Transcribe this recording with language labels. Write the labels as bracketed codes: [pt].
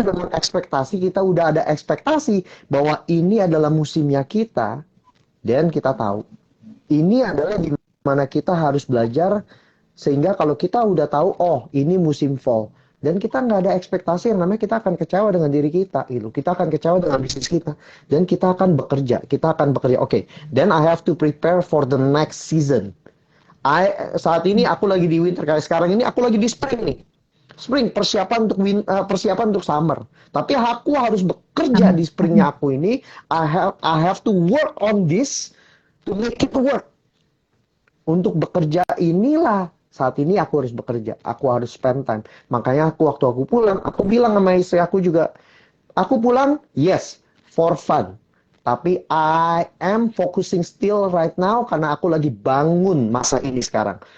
[id] sudah mengekspektasi, kita udah ada ekspektasi bahwa ini adalah musimnya kita, dan kita tahu ini adalah di mana kita harus belajar sehingga kalau kita udah tahu oh ini musim fall dan kita nggak ada ekspektasi yang namanya kita akan kecewa dengan diri kita gitu, kita akan kecewa dengan bisnis kita dan kita akan bekerja oke, okay. [en] Then I have to prepare for the next season. [id] Saat ini aku lagi di winter, kayak sekarang ini aku lagi di spring nih. Spring persiapan untuk persiapan untuk summer. Tapi aku harus bekerja Mhm. di springnya aku ini. [en] I have to work on this to make it work. [id] Untuk bekerja inilah saat ini aku harus bekerja. Aku harus [en] spend time. [id] Makanya waktu aku pulang, aku bilang sama istri aku juga, aku pulang, [en] yes, for fun. [id] Tapi [en] I am focusing still right now [id] karena aku lagi bangun masa ini sekarang.